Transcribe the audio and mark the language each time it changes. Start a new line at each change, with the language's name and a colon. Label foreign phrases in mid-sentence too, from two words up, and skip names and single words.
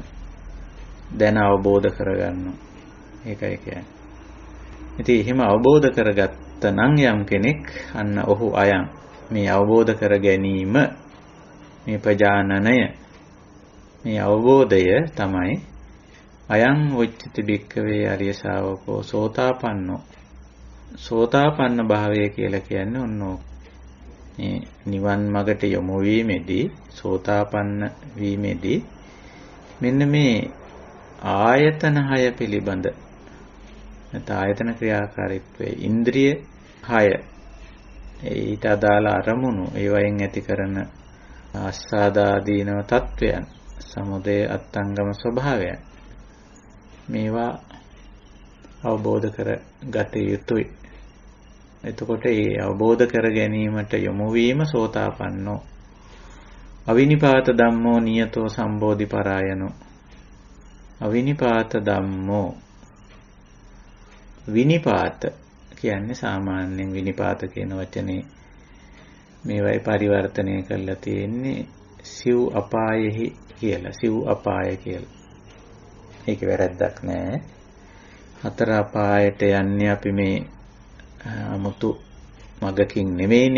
Sinhala: දැන අවබෝධ කරගන්නවා. ඒකයි කියන්නේ. ඉතින් එහෙම අවබෝධ කරගත්ත නම් යම් කෙනෙක් අන්න ඔහු අයන් මේ අවබෝධ කර ගැනීම මේ ප්‍රජානනය මේ අවබෝධය තමයි
Pali: අයං උච්චති භික්ඛවේ අරිය ශාවකෝ සෝතාපන්නෝ
Sinhala: සෝතාපන්න භාවය කියලා කියන්නේ ඔන්නෝ මේ නිවන් මගට යොමු වීමේදී සෝතාපන්න වීමේදී මෙන්න මේ ආයතන 6 පිළිබඳ නැත්නම් ආයතන ක්‍රියාකාරීත්වයේ ඉන්ද්‍රිය 6 ඊට අදාළ අරමුණු ඒවයින් ඇති කරන ආස්වාදාදීනව තත්වයන් සමුදය අත්ංගම ස්වභාවයන් මේවා අවබෝධ කර ගත යුතුයි. එතකොට ඒ අවබෝධ කර ගැනීමට යොමු වීම
Pali: සෝතාපන්නෝ අවිනිපාත ධම්මෝ නියතෝ සම්බෝධි පරායනෝ අවිනිපාත ධම්මෝ.
Sinhala: විනිපාත කියන්නේ සාමාන්‍යයෙන් විනිපාත කියන වචනේ මේවයි පරිවර්තනය කරලා තියෙන්නේ සිව් අපායෙහි කියලා. සිව් අපාය කියලා. ඒක වැරද්දක් නෑ. හතර අපායට යන්නේ අපි මේ 아무තු මගකින් නෙමෙයිනේ.